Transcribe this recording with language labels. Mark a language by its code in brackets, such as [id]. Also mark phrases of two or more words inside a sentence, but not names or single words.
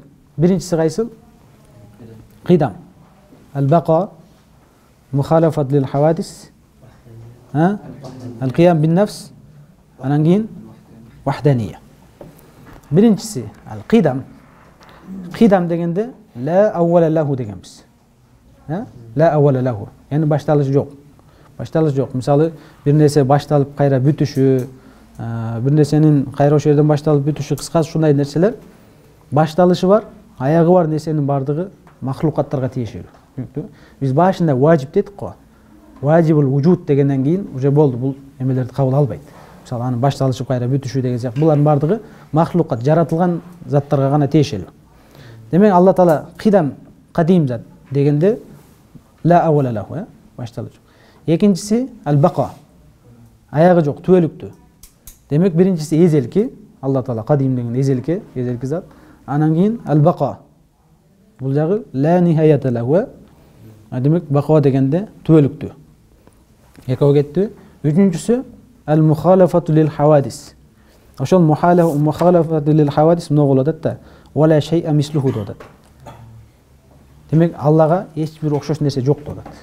[ky] Биринчиси кайсыл? Кидам. Ал-баqa, [ar] مخالفة للحوادث, القيام بالنفس, [ky] анан кийин вахдания. Биринчиси ал кыйдам. Кыйдам дегенде [ar] لا أول له [ky] дегенбиз. [ar] لا أول له. [ky] Яны башталыш жок. Башталыш жок. Мисалы бир нерсе башталып кайра бүтүшү, бир нерсенин кайра ошол жерден башталып бүтүшү, кыскасы ушундай нерселер башталышы бар, аягы бар нерсенин бардыгы махлукаттарга тиешелүү. Биз башында важип дедик го. [ar] واجب الوجود [ky] дегенден кийин уже болду, бул эмелерди кабыл албайт. Мисалы анын башталышып кайра бүтүшү деген сыяктуу булардын бардыгы махлукат, жаратылган заттарга гана тиешелүү. Демек Алла Таала кыйдам кадим зат дегенде [ar] لا أول له, [ky] башталыш. Экинчиси ал-бақа. Аягы жок, түбөлүктүү. Демек биринчиси эзелки, Алла Таала кадим деген эзелки зат. Анан кийин ал-бақа. Бул жагы [ar] لا نهاية له. [ky] Демек бақа дегенде түбөлүктүү. Экөө кетти. Үчүнчүсү [ar] المخالفة للحوادث. [ky] Ошол [ar] مخالفة للحوادث [ky] эмне болот да? [ar] ولا شيء مثله [ky] деп атат. Демек Аллага эч бир окшош нерсе жок деп атат.